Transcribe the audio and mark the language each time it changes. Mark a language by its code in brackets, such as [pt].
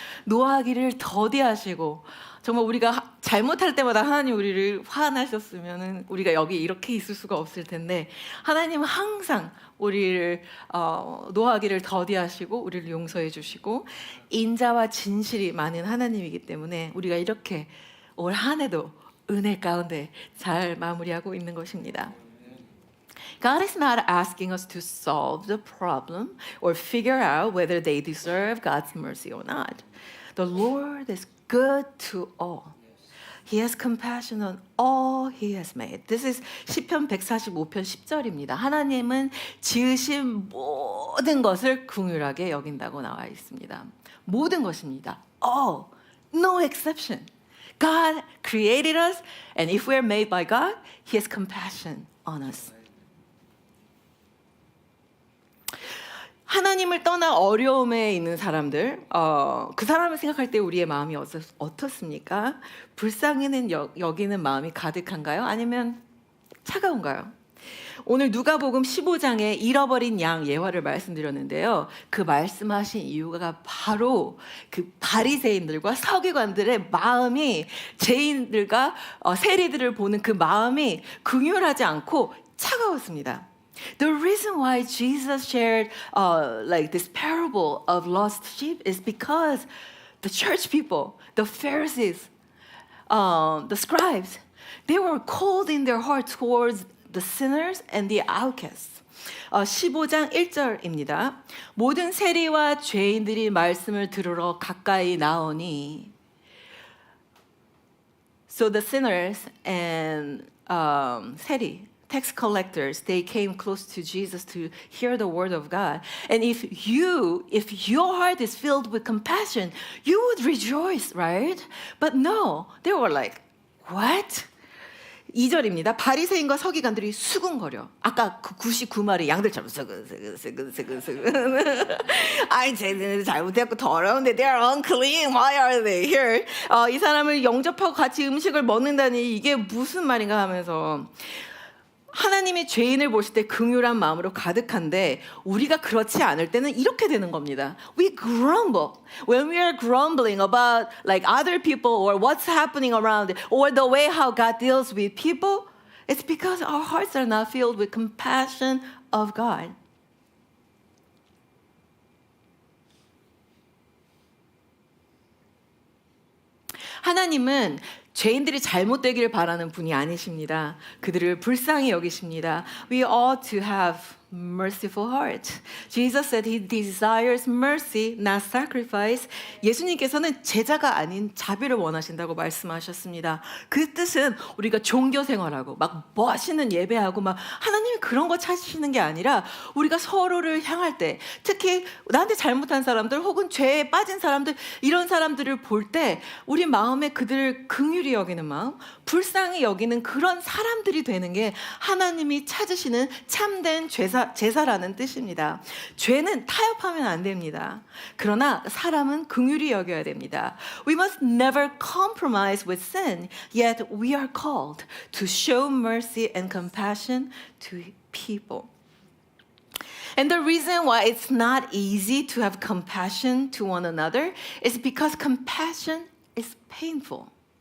[ko] 노하기를 더디하시고, 정말 우리가 잘못할 때마다 하나님 우리를 화나셨으면 우리가 여기 이렇게 있을 수가 없을 텐데, 하나님은 항상 우리를 노하기를 더디하시고 우리를 용서해 주시고 인자와 진실이 많은 하나님이기 때문에 우리가 이렇게 올 한 해도 은혜 가운데 잘 마무리하고 있는 것입니다. [en] God is not asking us to solve the problem or figure out whether they deserve God's mercy or not. The Lord is good to all. He has compassion on all He has made. This is [ko] 시편 145편 10절입니다. 하나님은 지으신 모든 것을 긍휼하게 여긴다고 나와 있습니다. 모든 것입니다. [en] All, no exception. God created us, and if we are made by God, He has compassion on us. [ko] 하나님을 떠나 어려움에 있는 사람들, 그 사람을 생각할 때 우리의 마음이 어떻습니까? 불쌍히는 여기는 마음이 가득한가요? 아니면 차가운가요? 오늘 누가복음 15장에 잃어버린 양 예화를 말씀드렸는데요. 그 말씀하신 이유가 바로 그 바리새인들과 서기관들의 마음이, 죄인들과 세리들을 보는 그 마음이 긍휼하지 않고 차가웠습니다. [en] The reason why Jesus shared like this parable of lost sheep is because the church people, the Pharisees, the scribes, they were cold in their heart towards the sinners and the outcasts. [ko] 15장 1절입니다. 모든 세리와 죄인들이 말씀을 들으러 가까이 나오니, [en] so the sinners and 세리, tax collectors, they came close to Jesus to hear the word of God. And if your heart is filled with compassion, you would rejoice, right? But no, they were like, what? [ko] 2절입니다. 바리새인과 서기관들이 수군거려. 아까 그 99마리 양들처럼 스근스근. 아이 쟤네들 잘못했고 더러운데 [en] they're unclean. Why are they here? [ko] 이 사람을 영접하고 같이 음식을 먹는다니 이게 무슨 말인가 하면서 하나님이 죄인을 보실 때 긍휼한 마음으로 가득한데 우리가 그렇지 않을 때는 이렇게 되는 겁니다. [en] We grumble. When we are grumbling about like other people or what's happening around or the way how God deals with people, it's because our hearts are not filled with compassion of God. [ko] 하나님은 죄인들이 잘못되기를 바라는 분이 아니십니다. 그들을 불쌍히 여기십니다. [en] We ought to have merciful heart. Jesus said he desires mercy, not sacrifice. [ko] 예수님께서는 제자가 아닌 자비를 원하신다고 말씀하셨습니다. 그 뜻은 우리가 종교 생활하고 막 멋있는 예배하고 막 하나님이 그런 거 찾으시는 게 아니라 우리가 서로를 향할 때 특히 나한테 잘못한 사람들 혹은 죄에 빠진 사람들 이런 사람들을 볼 때 우리 마음에 그들을 긍휼히 여기는 마음, 불쌍히 여기는 그런 사람들이 되는 게 하나님이 찾으시는 참된 제사라는 뜻입니다. 죄는 타협하면 안 됩니다. 그러나 사람은 긍휼히 여겨야 됩니다. [en] We must never compromise with sin, yet we are called to show mercy and compassion to people. And the reason why it's not easy to have compassion to one another is because compassion is painful.